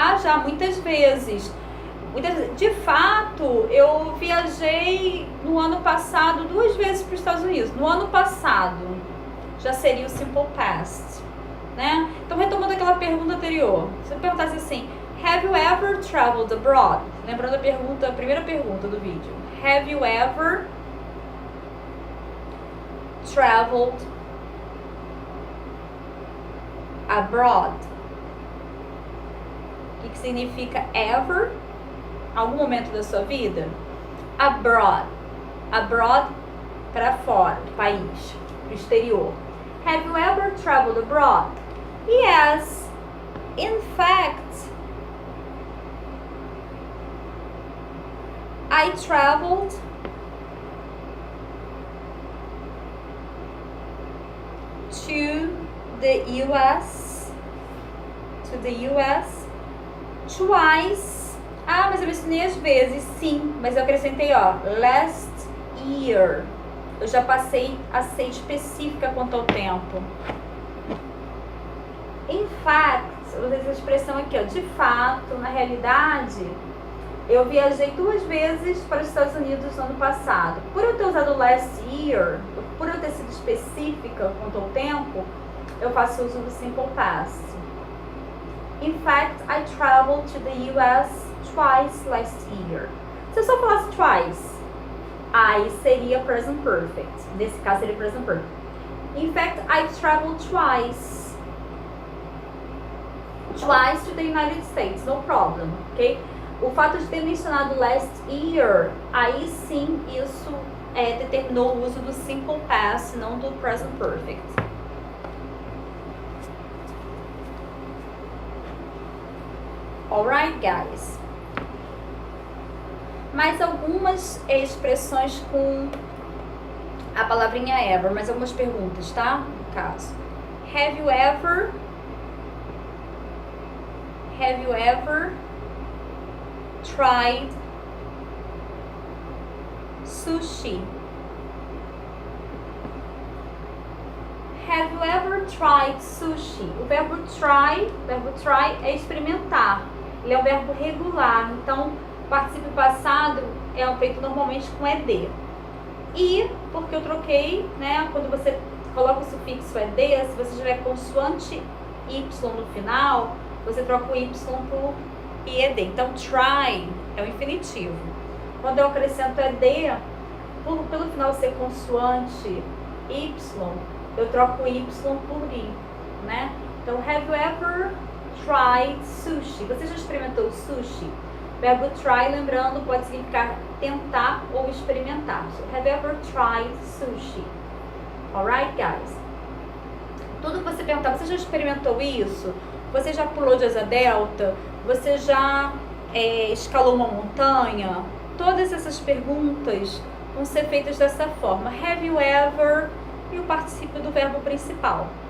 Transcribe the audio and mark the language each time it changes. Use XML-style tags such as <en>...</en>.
<pt>Já, muitas vezes. De fato, eu viajei no ano passado 2 vezes para os Estados Unidos. No ano passado, já seria o simple past, né? Então, retomando aquela pergunta anterior, se eu perguntasse assim,</pt> <en>have you ever traveled abroad?</en> <pt>Lembrando a primeira pergunta do vídeo.</pt> <en>Have you ever traveled abroad?</en> <pt>O que significa ever? Algum momento da sua vida? Abroad. Abroad, para fora do país, do exterior.</pt> <en>Have you ever traveled abroad? Yes. In fact, I traveled to the US twice.</en> <pt>Mas eu mencionei às vezes, sim, mas eu acrescentei, last year. Eu já passei a ser específica quanto ao tempo. In fact, eu vou essa expressão aqui, de fato, na realidade, eu viajei 2 vezes para os Estados Unidos no ano passado. Por eu ter usado last year, por eu ter sido específica quanto ao tempo, eu faço uso do simple past.</pt> <en>In fact, I traveled to the US twice last year.</en> <pt>Se eu só falasse twice, aí seria present perfect. Nesse caso seria present perfect.</pt> <en>In fact, I traveled twice. Twice to the United States, no problem, ok?</en> <pt>O fato de ter mencionado last year, aí sim isso determinou o uso do simple past, não do present perfect.</pt> <en>Alright, guys?</en> <pt>Mais algumas expressões com a palavrinha ever, mais algumas perguntas, tá? No caso.</pt> <en>Have you ever tried sushi? Have you ever tried sushi?</en> <pt>O verbo try é experimentar. Ele é um verbo regular, então Particípio passado é feito normalmente com ED. E, porque eu troquei, né, quando você coloca o sufixo ED, se você tiver consoante Y no final, você troca o Y por IED. Então, try é o infinitivo. Quando eu acrescento ED, pelo final ser consoante Y, eu troco o Y por I, né?</pt> <en>Então, have you ever tried sushi?</en> <pt>Você já experimentou sushi? O verbo try, lembrando, pode significar tentar ou experimentar.</pt> <en>So, have you ever tried sushi? Alright, guys?</en> <pt>Tudo que você perguntar, você já experimentou isso? Você já pulou de asa delta? Você já escalou uma montanha? Todas essas perguntas vão ser feitas dessa forma.</pt> <en>Have you ever?</en> <pt>E o particípio do verbo principal.</pt>